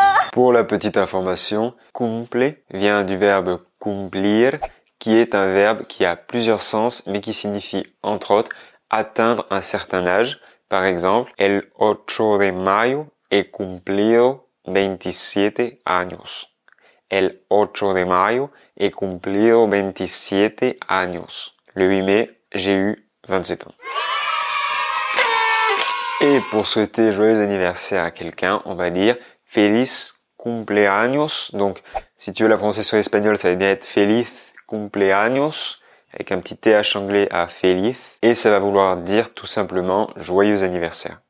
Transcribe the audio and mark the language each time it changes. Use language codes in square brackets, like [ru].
[fr] Pour la petite information, cumple vient du verbe cumplir, qui est un verbe qui a plusieurs sens, mais qui signifie, entre autres, atteindre un certain âge. [es] Par exemple, el 8 de mayo he cumplido 27 años. El 8 de mayo he cumplido 27 años. [fr] Le 8 mai, j'ai eu 27 ans. Et pour souhaiter joyeux anniversaire à quelqu'un, on va dire [es] feliz cumpleaños. [fr] Donc, si tu veux la prononciation espagnole, ça va bien être [es] feliz cumpleaños, [fr] avec un petit TH anglais à feliz. Et ça va vouloir dire tout simplement joyeux anniversaire.